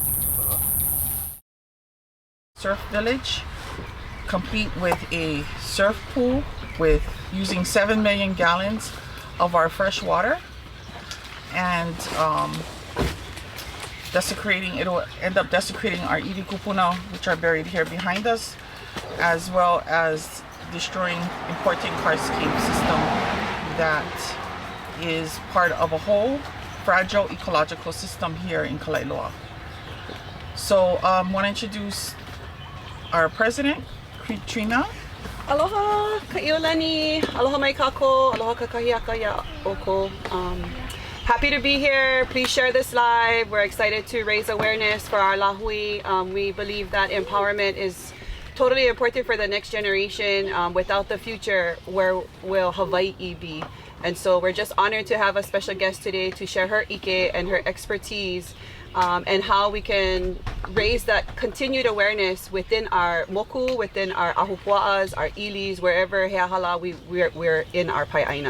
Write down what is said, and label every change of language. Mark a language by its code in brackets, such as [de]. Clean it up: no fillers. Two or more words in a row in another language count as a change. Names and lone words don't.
[en] Surf village, complete with a surf pool with using 7 million gallons of our fresh water, and it'll end up desecrating our [haw] iwi kupuna, [en] which are buried here behind us, as well as destroying important Karst cave system that is part of a whole fragile ecological system here in Kalaeloa. So I want to introduce our president, Trina. [haw] Aloha ka'iolani, aloha mai kako, aloha kakahiaka ya oko. [en] Happy to be here. Please share this live. We're excited to raise awareness for our lahui. We believe that empowerment is totally important for the next generation. Without the future, where will Hawaii be? And so we're just honored to have a special guest today to share her ike and her expertise, and how we can raise that continued awareness within our moku, within our ahupua'as, our ilis, wherever heahala we're in our pai'aina.